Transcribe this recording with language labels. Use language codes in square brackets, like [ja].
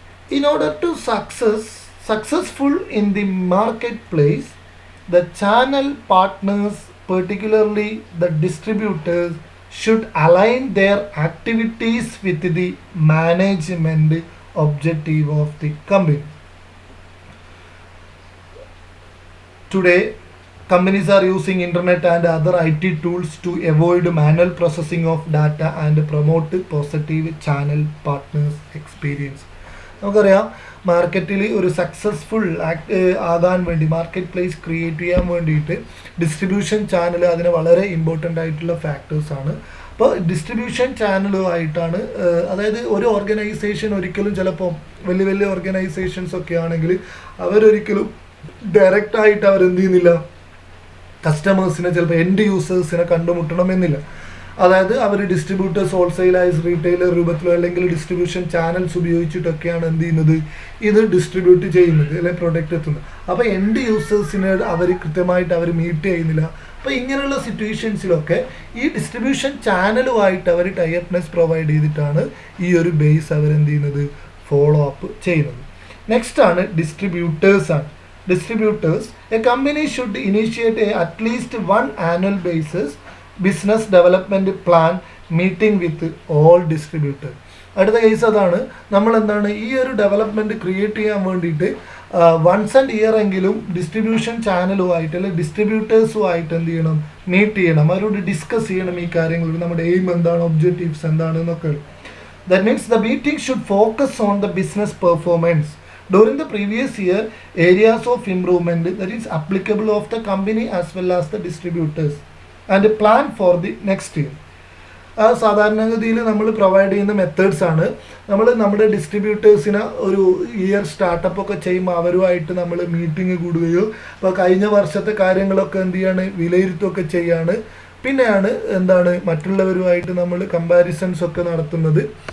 [en] In order to successful in the marketplace, the channel partners, particularly the distributors, should align their activities with the management objective of the company. Today, companies are using internet and other IT tools to avoid manual processing of data and promote positive channel partners experience. [ml] നമുക്കറിയാം, മാർക്കറ്റിൽ ഒരു successful ആകാൻ വേണ്ടി, market place create ചെയ്യാൻ വേണ്ടിയിട്ട് distribution channel അതിന് വളരെ important ആയിട്ടുള്ള ഫാക്ടേഴ്സാണ്. അപ്പോൾ ഡിസ്ട്രിബ്യൂഷൻ ചാനലുമായിട്ടാണ്, അതായത് ഒരു ഓർഗനൈസേഷൻ ഒരിക്കലും ചിലപ്പോൾ വലിയ വലിയ ഓർഗനൈസേഷൻസ് ഒക്കെ ആണെങ്കിൽ അവരൊരിക്കലും ഡയറക്റ്റായിട്ട് അവരെന്ത് ചെയ്യുന്നില്ല, കസ്റ്റമേഴ്സിനെ ചിലപ്പോൾ എൻഡ് യൂസേഴ്സിനെ കണ്ടുമുട്ടണമെന്നില്ല. അതായത് അവർ ഡിസ്ട്രിബ്യൂട്ടേഴ്സ്, ഹോൾസെയിലൈസ്, റീറ്റെയിലർ രൂപത്തിലോ അല്ലെങ്കിൽ ഡിസ്ട്രിബ്യൂഷൻ ചാനൽസ് ഉപയോഗിച്ചിട്ടൊക്കെയാണ് എന്ത് ചെയ്യുന്നത്, ഇത് ഡിസ്ട്രിബ്യൂട്ട് ചെയ്യുന്നത് അല്ലെങ്കിൽ പ്രൊഡക്റ്റ് എത്തുന്നത്. അപ്പോൾ എൻഡ് യൂസേഴ്സിനെ അവർ കൃത്യമായിട്ട് അവർ മീറ്റ് ചെയ്യുന്നില്ല. അപ്പോൾ ഇങ്ങനെയുള്ള സിറ്റുവേഷൻസിലൊക്കെ ഈ ഡിസ്ട്രിബ്യൂഷൻ ചാനലുമായിട്ട് അവർ ടൈപ്നെസ് പ്രൊവൈഡ് ചെയ്തിട്ടാണ് ഈ ഒരു ബേസ് അവരെന്ത് ചെയ്യുന്നത്, ഫോളോ അപ്പ് ചെയ്യുന്നത്. നെക്സ്റ്റ് ആണ് ഡിസ്ട്രിബ്യൂട്ടേഴ്സ് ആണ്. [en] Distributors, a company should initiate at least one annual basis business development plan meeting with all distributors. [ml] അടുത്ത കേസ് അതാണ്, നമ്മൾ എന്താണ് ഈ ഒരു ഡെവലപ്മെൻറ്റ് ക്രിയേറ്റ് ചെയ്യാൻ വേണ്ടിയിട്ട് വൺസ് ആൻഡ് ഇയർ എങ്കിലും ഡിസ്ട്രിബ്യൂഷൻ ചാനലുമായിട്ട് അല്ലെങ്കിൽ ഡിസ്ട്രിബ്യൂട്ടേഴ്സുമായിട്ട് എന്ത് ചെയ്യണം, മീറ്റ് ചെയ്യണം, അവരോട് ഡിസ്കസ് ചെയ്യണം ഈ കാര്യങ്ങൾ, നമ്മുടെ എയിം എന്താണ്, ഒബ്ജക്റ്റീവ്സ് എന്താണ് എന്നൊക്കെ. [en] That means the meeting should focus on the business performance during the previous year, areas of improvement that is applicable of the company as well as the distributors, and a plan for the next year. [ml] ആ സാധാരണഗതിയിൽ നമ്മൾ provide ചെയ്യുന്ന methods ആണ്. നമ്മൾ നമ്മുടെ ഡിസ്ട്രിബ്യൂട്ടേഴ്സിന് ഒരു year startup ഒക്കെ ചെയ്യുമ്പോൾ അവരുമായിട്ട് നമ്മൾ മീറ്റിംഗ് കൂടുകയോ അപ്പോൾ കഴിഞ്ഞ വർഷത്തെ കാര്യങ്ങളൊക്കെ എന്ത് ചെയ്യാണ് വിലയിരുത്തുകയൊക്കെ ചെയ്യാണ്. പിന്നെയാണ് മറ്റുള്ളവരുമായിട്ട് നമ്മൾ കമ്പാരിസൺസ് ഒക്കെ നടത്തുന്നത്.